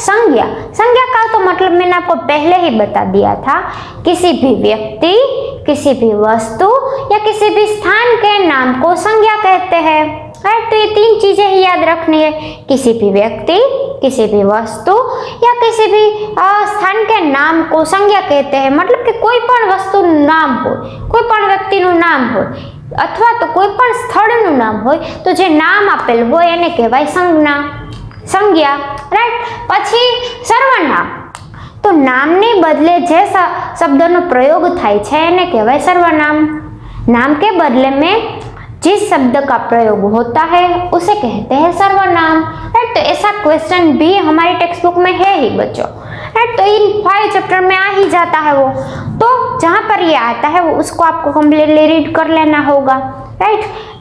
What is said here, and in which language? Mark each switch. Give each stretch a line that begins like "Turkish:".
Hindi: संज्ञा का तो मतलब मैंने आपको पहले ही बता दिया था, किसी भी व्यक्ति, किसी भी वस्तु या किसी भी स्थान के नाम को संज्ञा कहते हैं, राइट। तो ये 3 चीजें ही याद रखनी है, किसी भी व्यक्ति, किसी भी वस्तु या किसी भी स्थान के नाम को संज्ञा कहते हैं। मतलब कि कोई पण वस्तु नाम हो,
Gujarati: कोई पण व्यक्तिનું નામ હોય અથવા તો કોઈ પણ સ્થળનું નામ હોય તો જે નામ આપેલ હોય એને કહેવાય સંજ્ઞા, સંજ્ઞા, રાઈટ। પછી સર્વનામ, તો નામને બદલે જે શબ્દનો પ્રયોગ થાય છે એને કહેવાય સર્વનામ।
Hindi: नाम के बदले में जिस शब्द का प्रयोग होता है उसे कहते हैं सर्वनाम, राइट। तो ऐसा क्वेश्चन भी हमारी टेक्स्ट बुक में है ही बच्चों, राइट। तो इन 5 चैप्टर में आ ही जाता है वो, तो जहाँ पर ये आता है वो उसको आपको कम्प्लीटली रीड कर लेना होगा, राइट।